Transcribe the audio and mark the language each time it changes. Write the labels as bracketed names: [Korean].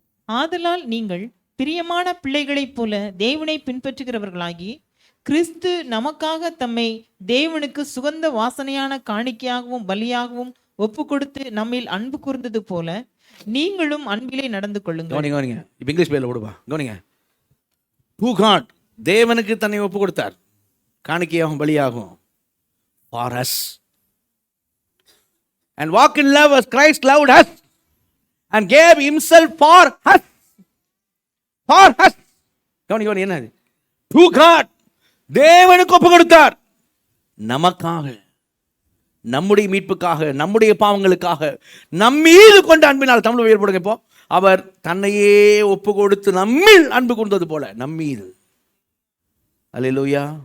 [Tamil] ஆதலால் நீங்கள் பிரியமான பிள்ளைகளைப் போல தேவனை பின்பற்றுகிறவர்களாகி, கிறிஸ்து நமக்காக தம்மை தேவனுக்கு சுகந்த வாசனையான காணிக்கையாகவும் பலியாகவும் ஒப்பு கொடுத்து நம்மில் அன்பு கூர்ந்தது போல நீங்களும் அன்பிலே நடந்து கொள்ளுங்கள். கவனிங்க. இப்போ இங்கிலீஷ் பேரில் விடுவா. கவனிங்க. [English] to God, [Tamil] தேவனுக்கு தன்னை ஒப்பு கொடுத்தார், காணிக்கையாகும் பலியாகும். [English] for us, and walk in love as Christ loved us and gave himself for us. for us. [Tamil] கவனிங்க என்ன? [English] to God, [Tamil] தேவனுக்கு ஒப்பு கொடுத்தார், நமக்காக, நம்முடைய மீட்புக்காக, நம்முடைய பாவங்களுக்காக, நம்மீது கொண்ட அன்பினால். தமிழ் உயர்படுங்க. இப்போ அவர் தன்னையே ஒப்பு கொடுத்து நம்மில் அன்பு கூர்ந்தது போல, நம்மீது. அல்லேலூயா.